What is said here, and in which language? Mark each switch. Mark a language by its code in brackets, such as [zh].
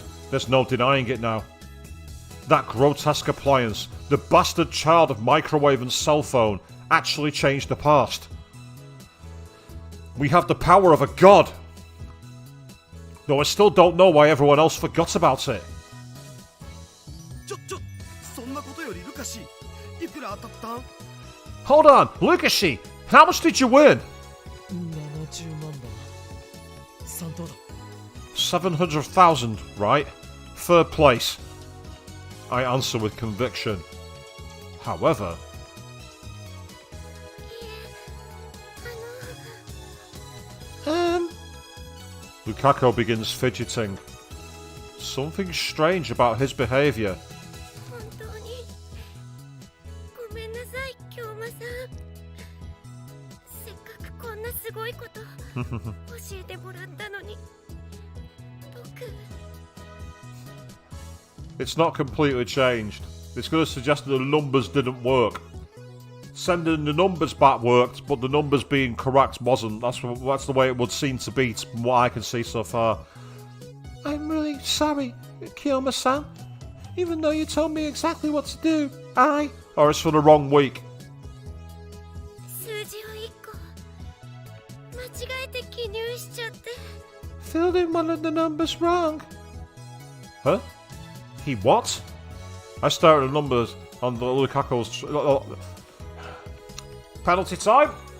[en] There's no denying it now. That grotesque appliance, the bastard child of microwave and cell phone, actually changed the past. We have the power of a god. Though I still don't know why everyone else forgot about it. [ja] そんなことよりルカシいくら当たったん？ [en] Hold on, Lukashi! How much did you win? [ja] 70万だ。3等だ。 [en] 700,000, right? Third place. I answer with conviction. However, [ja] あの [en] Lukaku begins fidgeting. Something strange about his behaviour. [ja] 本当にごめんなさい、京馬さん。せっかくこんなすごいこと教えてもらったのに、僕。 [en] It's not completely changed. It's going to suggest that the numbers didn't work. Sending the numbers back worked, but the numbers being correct wasn't. That's the way it would seem to be, from what I can see so far. I'm really sorry, Kiyoma-san. Even though you told me exactly what to do, Or it's for the wrong week. [ja] 数字を1個間違えて記入しちゃって。 [en] Filled in one of the numbers wrong. Huh? He what? I stare at the numbers on the Lukaku's... Penalty time?